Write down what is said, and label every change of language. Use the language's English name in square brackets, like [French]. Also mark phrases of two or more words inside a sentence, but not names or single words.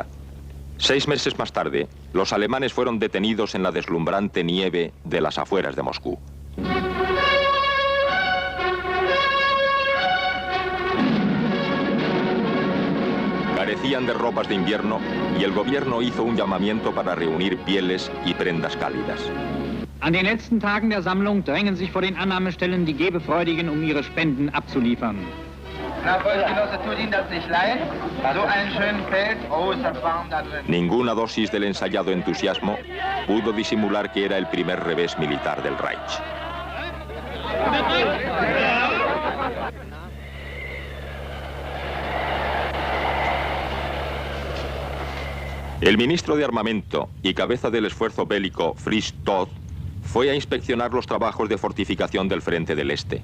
[Spanish] 6 meses más tarde, los alemanes fueron detenidos en la deslumbrante nieve de las afueras de Moscú. Carecían de ropas de invierno y el gobierno hizo un llamamiento para reunir pieles y prendas cálidas. [German] An den letzten Tagen der Sammlung drängen sich vor den Annahmestellen die Gebefreudigen, ihre Spenden abzuliefern. Na, Volksgenosse, tut Ihnen das nicht leid? So einen schönen Feld, oh, ist das warm da drin. [Spanish] Ninguna dosis del ensayado entusiasmo pudo disimular que era el primer revés militar del Reich. El ministro de Armamento y cabeza del esfuerzo bélico Fritz Todt fue a inspeccionar los trabajos de fortificación del frente del Este.